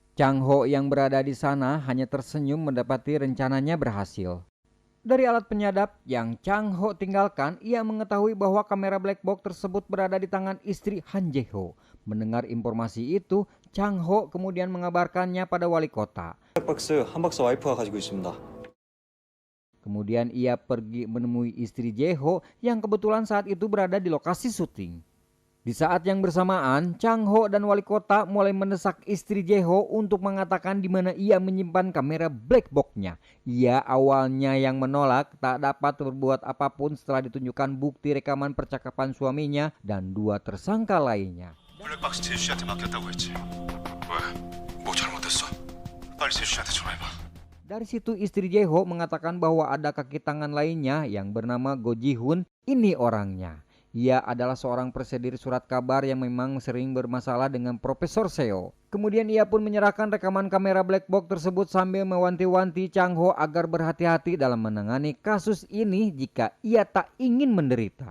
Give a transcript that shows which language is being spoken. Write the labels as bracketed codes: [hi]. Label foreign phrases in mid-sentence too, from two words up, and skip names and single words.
[id] Chang Ho yang berada di sana hanya tersenyum mendapati rencananya berhasil. Dari alat penyadap yang Chang Ho tinggalkan, ia mengetahui bahwa kamera [en] black box [id] tersebut berada di tangan istri Han Jae Ho. Mendengar informasi itu, Chang Ho kemudian mengabarkannya pada wali kota. [ko] 블랙박스 한 박스 와이프가 가지고 있습니다. [id] Kemudian ia pergi menemui istri Jae Ho yang kebetulan saat itu berada di lokasi syuting. Di saat yang bersamaan, Chang Ho dan wali kota mulai mendesak istri Jae Ho untuk mengatakan di mana ia menyimpan kamera [en] black box- [id] nya. Ia awalnya yang menolak, tak dapat berbuat apapun setelah ditunjukkan bukti rekaman percakapan suaminya dan dua tersangka lainnya. [ko] 블랙박스 재수 씨한테 맡겼다고 했지. 왜? 뭐 잘못했어? 빨리 재수 씨한테 전화해봐. [id] Dari situ istri Jae Ho mengatakan bahwa ada kaki tangan lainnya yang bernama Go Ji Hoon. Ini orangnya. Ia adalah seorang prosedur surat kabar yang memang sering bermasalah dengan Profesor Seo. Kemudian ia pun menyerahkan rekaman kamera [en] black box [id] tersebut sambil mewanti-wanti Chang Ho agar berhati-hati dalam menangani kasus ini jika ia tak ingin menderita.